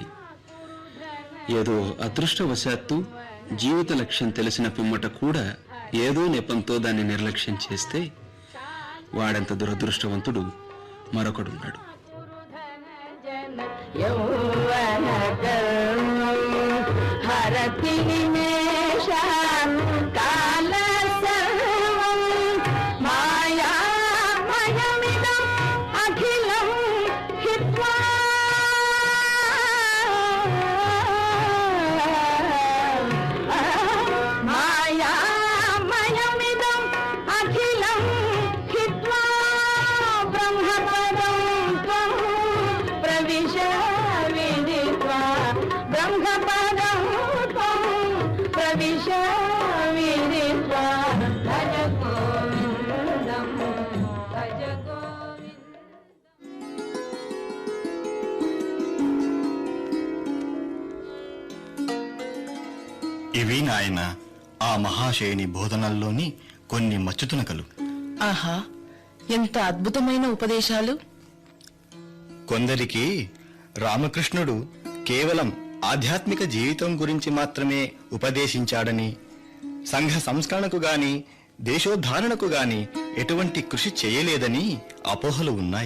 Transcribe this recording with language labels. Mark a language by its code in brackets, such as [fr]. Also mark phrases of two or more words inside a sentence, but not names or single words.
[te] ఏదో అదృష్టవశాత్తు జీవిత లక్ష్యం తెలిసిన పిమ్మట కూడా ఏదో నెపంతో దాన్ని నిర్లక్ష్యం చేస్తే వాడంత దురదృష్టవంతుడు మరొకడున్నాడు. [sa] హరతి నిమేషాన్ కాల సర్వం మాయామయమిదం అఖిలం హిత్వా మాయామయమిదం అఖిలం హిత్వా బ్రహ్మపదం త్వం ప్రవిశ విదిత్వా బ్రహ్మపదం త్వం ప్రవిశ విదిత్వా భజ గోవిందం భజ గోవిందం. [te] ఇవి నాయన ఆ మహాశయుని బోధనల్లోని కొన్ని మచ్చుతునకలు. ఆహా, ఎంత అద్భుతమైన ఉపదేశాలు! కొందరికి రామకృష్ణుడు కేవలం ఆధ్యాత్మిక జీవితం గురించి మాత్రమే ఉపదేశించాడని, సంఘ సంస్కరణకు గాని దేశోద్ధారణకు గాని ఎటువంటి కృషి చేయలేదని అపోహలు ఉన్నాయి.